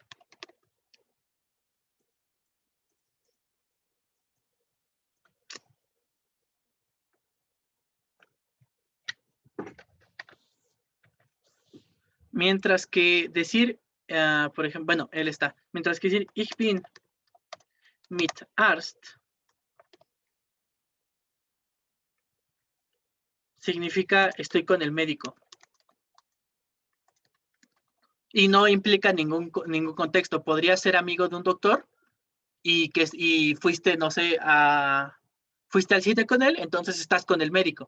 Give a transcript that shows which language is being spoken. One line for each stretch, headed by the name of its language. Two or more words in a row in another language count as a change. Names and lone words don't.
Spanish: Mientras que decir, por ejemplo, bueno, él está. Mientras que decir
German: ich bin mit Arzt
Spanish: significa estoy con el médico. Y no implica ningún contexto. Podría ser amigo de un doctor y fuiste, no sé, fuiste al cine con él, entonces estás con el médico.